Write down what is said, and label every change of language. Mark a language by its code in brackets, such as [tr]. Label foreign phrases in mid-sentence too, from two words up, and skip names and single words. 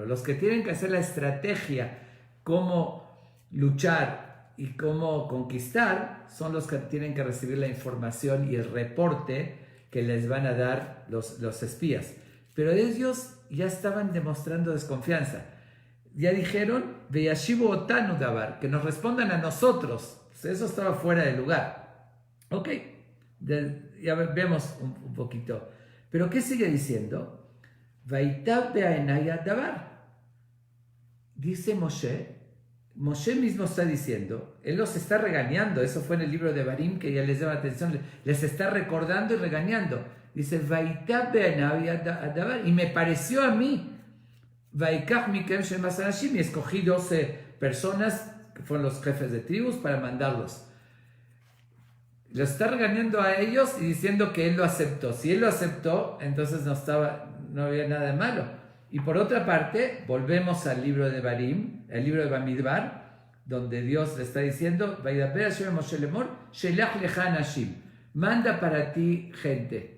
[es] Los que tienen que hacer la estrategia, cómo luchar y cómo conquistar, son los que tienen que recibir la información y el reporte que les van a dar los espías. Pero ellos ya estaban demostrando desconfianza. Ya dijeron, [he] וישיבו אותנו דבר, [es] que nos respondan a nosotros. Eso estaba fuera de lugar. Ok, ya vemos un poquito. Pero ¿qué sigue diciendo? [he] וייטב בעיני הדבר. [es] Dice Moshe mismo está diciendo, él los está regañando, eso fue en el libro de Barim que ya les llama la atención, les está recordando y regañando. Dice, [he] וייטב בעיני הדבר, [es] y me pareció a mí, [he] ואקח מכם שנים עשר אנשים, [es] y escogí 12 personas que fueron los jefes de tribus para mandarlos. Los está regañando a ellos y diciendo que él lo aceptó. Si él lo aceptó, entonces no había nada de malo. Y por otra parte, volvemos al libro de Barim, el libro de Bamidbar, donde Dios le está diciendo, manda para ti gente.